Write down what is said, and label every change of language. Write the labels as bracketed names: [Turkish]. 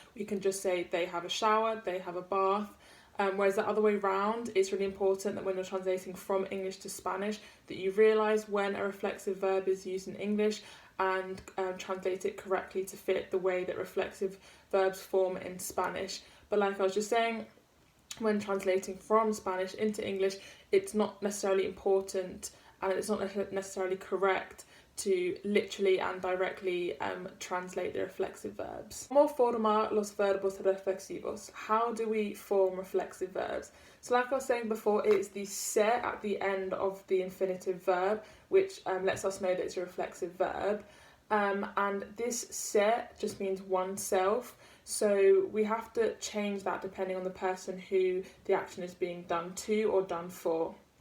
[English] We can just say they have a shower, they have a bath. Whereas the other way round, it's really important that when you're translating from English to Spanish that you realise when a reflexive verb is used in English and translate it correctly to fit the way that reflexive verbs form in Spanish. But like I was just saying, when translating from Spanish into English, it's not necessarily important and it's not necessarily correct to literally and directly translate the reflexive verbs. [Spanish] ¿Cómo formar los verbos reflexivos? [English] How do we form reflexive verbs? So like I was saying before, it's the se at the end of the infinitive verb, which lets us know that it's a reflexive verb. And this se just means oneself. So we have to change that depending on the person who the action is being done to or done for.